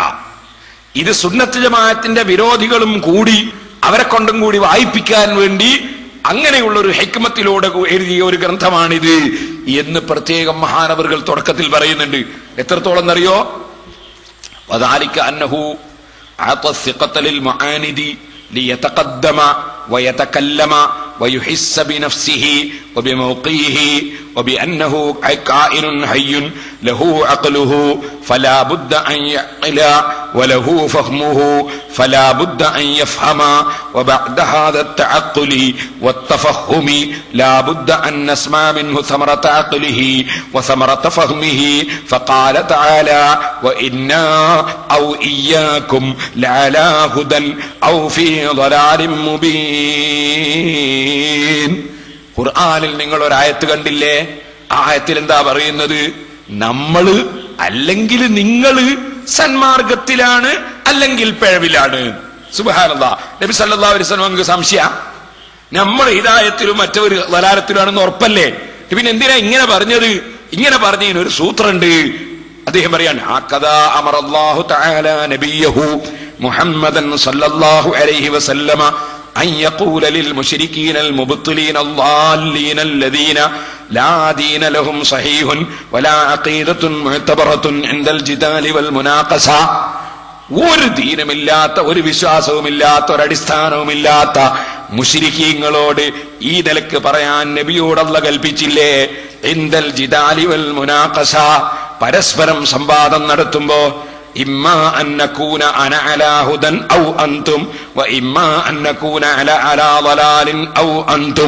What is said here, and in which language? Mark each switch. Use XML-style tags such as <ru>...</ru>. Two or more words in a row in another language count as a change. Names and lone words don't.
<ml>ഇത് സുന്നത്ത് ജമാഅത്തിന്റെ വിരോധികളും കൂടി അവരെ കൊണ്ടും കൂടി വായിപ്പിക്കാൻ വേണ്ടി അങ്ങനെയുള്ള ഒരു ഹിക്മത്തിലൂടെ എഴുതിയ ഒരു ഗ്രന്ഥമാണിത് എന്ന് പ്രത്യേകം മഹാനവറുകൾ തുടക്കത്തിൽ പറയുന്നുണ്ട്. എത്രത്തോളം എന്നറിയോ?</ml> <ar>وذلك أنه أعطى الثقة للمعاند ليتقدم ويتكلم ويحس بنفسه وبموقعه وبأنه كائن حي له عقله فلا بد أن يعقل وله فهمه فلا بد أن يفهم وبعد هذا التعقل والتفهم لا بد أن نسمع منه ثمرة عقله وثمرة فهمه فقال تعالى وإنا أو إياكم لعلى هدى أو في ضلال مبين.</ar> <ml>ഖുർആനിൽ നിങ്ങൾ ഒരായത്ത് കണ്ടില്ലേ? ആ ആയത്തിൽ എന്താ പറയുന്നത്? നമ്മള് അല്ലെങ്കിൽ നിങ്ങള് സന്മാർഗത്തിലാണ് അല്ലെങ്കിൽ പിഴവിലാണ്. സുബ്ഹാനല്ലാഹ്. നബി</ml> <ar>صلى الله عليه وسلم</ar> <ml>നമുക്ക് സംശയം നമ്മൾ ഹിദായത്തിലും മറ്റൊരു ദലാലത്തിലാണെന്ന് ഉറപ്പല്ലേ? പിന്നെ എന്തിനാ ഇങ്ങനെ പറഞ്ഞത്? ഇങ്ങനെ പറഞ്ഞതിന് ഒരു സൂത്രമുണ്ട്. അദ്ദേഹം പറയാണ്</ml> <ar>هكذا أمر الله تعالى نبيه محمدا صلى الله عليه وسلم أن يقول للمشركين المبطلين الضالين الذين لا دين لهم صحيح ولا عقيدة معتبرة عند الجدال والمناقشة.</ar> <ml>ഒരു ദീനമില്ലാത്ത, ഒരു വിശ്വാസവുമില്ലാത്ത, ഒരടിസ്ഥാനവുമില്ലാത്ത മുശ്രിക്കീങ്ങളോട് ഈ നിലക്ക് പറയാൻ നബിയോട് അല്ലാഹു കൽപ്പിച്ചില്ലേ?</ml> <ar>عند الجدال والمناقشة,</ar> <ml>പരസ്പരം സംവാദം നടത്തുമ്പോ</ml> <ar>إما أن نكون أنا على هدى أو أنتم وإما أن نكون على ضلال أو أنتم.</ar>